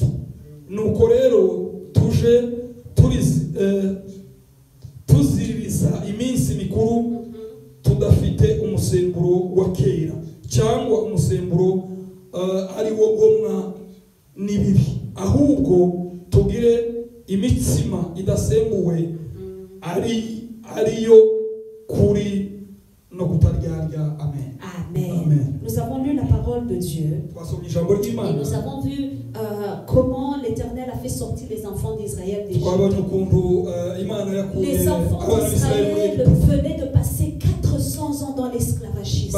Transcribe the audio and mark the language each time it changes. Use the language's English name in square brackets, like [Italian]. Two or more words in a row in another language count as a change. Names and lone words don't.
[Kinyarwanda] Nuko rero tuje tuziririza iminsi mikuru tudafite umusemburo wa kera cyangwa umusemburo ari wo gomwa n'ibibi, ahubwo tugire imitsima idasembuwe ariyo kuri no kutaryarya. Amen. Amen. Amen. [French] Nous avons lu la parole de Dieu et nous avons vu comment l'Éternel a fait sortir les enfants d'Israël d'Égypte. Les enfants d'Israël venaient de passer 400 ans dans l'esclavagisme.